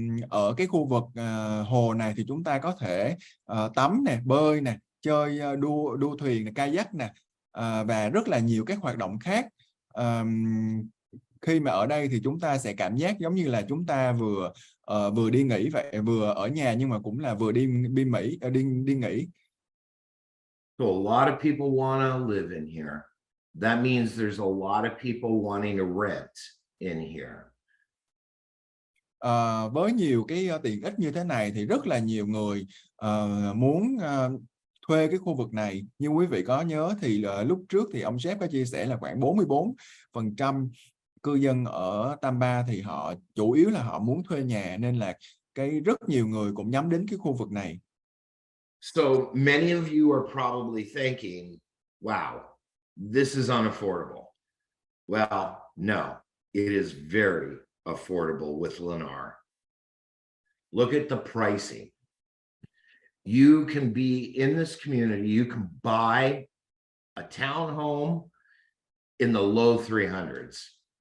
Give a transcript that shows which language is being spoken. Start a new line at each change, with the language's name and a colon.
Vietnamese: Ở cái khu vực hồ này thì chúng ta có thể tắm nè, bơi nè, chơi đua thuyền nè, kayak nè, và rất là nhiều các hoạt động khác. Khi mà ở đây thì chúng ta sẽ cảm giác giống như là chúng ta vừa đi nghỉ vậy, vừa ở nhà nhưng mà cũng là vừa đi nghỉ.
English: So a lot of people want to live in here. That means there's a lot of people wanting to rent in here.
Vietnamese: Với nhiều cái tiện ích như thế này thì rất là nhiều người muốn thuê cái khu vực này. Như quý vị có nhớ thì lúc trước thì ông Jeff có chia sẻ là khoảng 44% cư dân ở Tampa thì họ chủ yếu là họ muốn thuê nhà, nên là rất nhiều người cũng nhắm đến cái khu vực này.
English: So many of you are probably thinking, wow, this is unaffordable. Well, no, it is very affordable with Lennar. Look at the pricing. You can be in this community, you can buy a townhome in the low 300s.